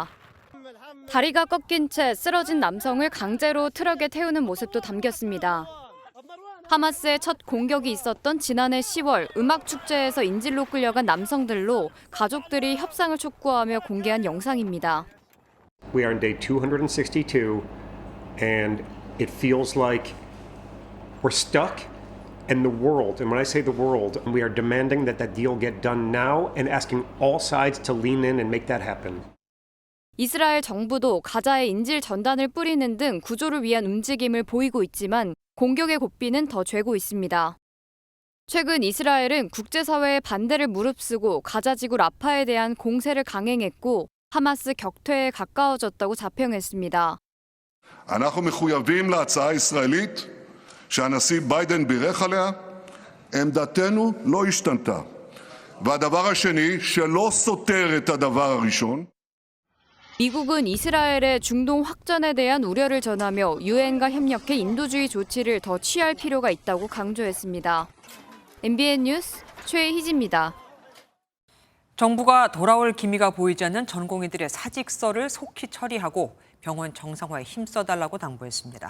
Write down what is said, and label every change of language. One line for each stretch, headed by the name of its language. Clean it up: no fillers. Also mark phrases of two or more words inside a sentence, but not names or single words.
Korean: 다리가 꺾인 채 쓰러진 남성을 강제로 트럭에 태우는 모습도 담겼습니다. 하마스의 첫 공격이 있었던 지난해 10월 음악축제에서 인질로 끌려간 남성들로 가족들이 협상을 촉구하며 공개한 영상입니다.
English: We are on day 262 and it feels like we're stuck and the world, and when I say the world, we are demanding that that deal get done now and asking all sides to lean in and make that happen.
Korean: 이스라엘 정부도 가자에 인질 전단을 뿌리는 등 구조를 위한 움직임을 보이고 있지만 공격의 고삐는 더 죄고 있습니다. 최근 이스라엘은 국제사회의 반대를 무릅쓰고 가자 지구 라파에 대한 공세를 강행했고 하마스 격퇴에 가까워졌다고 자평했습니다.
Hebrew: אנחנו מחויבים להצעה הישראלית שהנשיא ביידן בירך עליה, עמדתנו לא השתנתה. והדבר השני, שלא סותר את הדבר הראשון,
Korean: 미국은 이스라엘의 중동 확전에 대한 우려를 전하며 유엔과 협력해 인도주의 조치를 더 취할 필요가 있다고 강조했습니다. MBN 뉴스 최희지입니다. 정부가 돌아올 기미가 보이지 않는 전공의들의 사직서를 속히 처리하고 병원 정상화에 힘써달라고 당부했습니다.